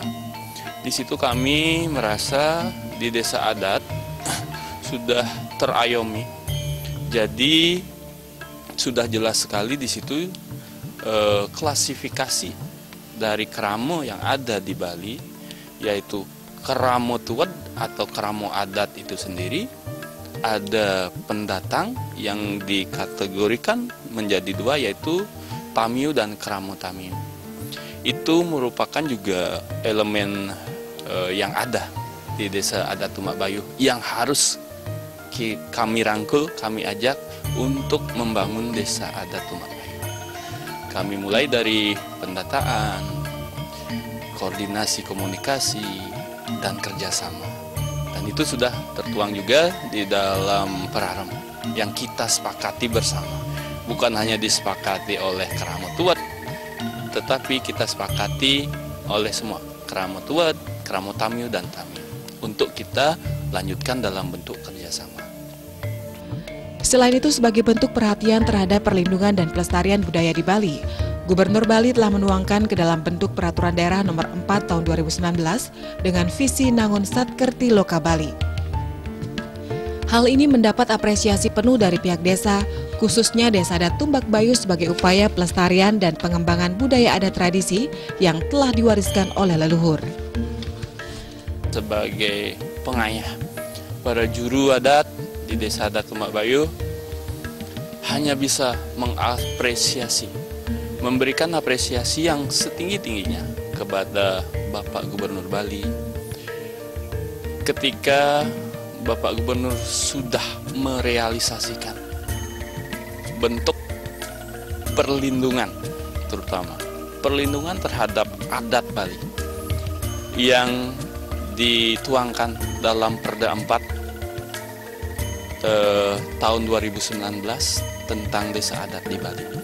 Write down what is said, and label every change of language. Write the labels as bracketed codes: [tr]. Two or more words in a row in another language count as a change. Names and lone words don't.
[id] Di situ kami merasa di desa adat sudah terayomi. Jadi sudah jelas sekali di situ klasifikasi dari keramo yang ada di Bali, yaitu keramo tuwed atau keramo adat itu sendiri. Ada pendatang yang dikategorikan menjadi dua, yaitu tamiu dan keramo tamiu. Itu merupakan juga elemen yang ada di Desa Adat Tumak Bayu yang harus kami rangkul, kami ajak untuk membangun Desa Adat Tumak Bayu. Kami mulai dari pendataan, koordinasi komunikasi, dan kerjasama. Dan itu sudah tertuang juga di dalam perarem yang kita sepakati bersama. Bukan hanya disepakati oleh keramo tuwed, tetapi kita sepakati oleh semua keramo tuwed, keramo tamiu, dan tamiu untuk kita lanjutkan dalam bentuk kerjasama. Selain itu, sebagai bentuk perhatian terhadap perlindungan dan pelestarian budaya di Bali, Gubernur Bali telah menuangkan ke dalam bentuk Peraturan Daerah Nomor 4 Tahun 2019 dengan visi Nangun Satkerti Loka Bali. Hal ini mendapat apresiasi penuh dari pihak desa, khususnya Desa Adat Tumak Bayu sebagai upaya pelestarian dan pengembangan budaya adat tradisi yang telah diwariskan oleh leluhur. Sebagai pengayah, para juru adat di Desa Adat Tumak Bayu hanya bisa mengapresiasi, memberikan apresiasi yang setinggi-tingginya kepada Bapak Gubernur Bali ketika Bapak Gubernur sudah merealisasikan bentuk perlindungan, terutama perlindungan terhadap adat Bali yang dituangkan dalam Perda 4 tahun 2019 tentang desa adat di Bali.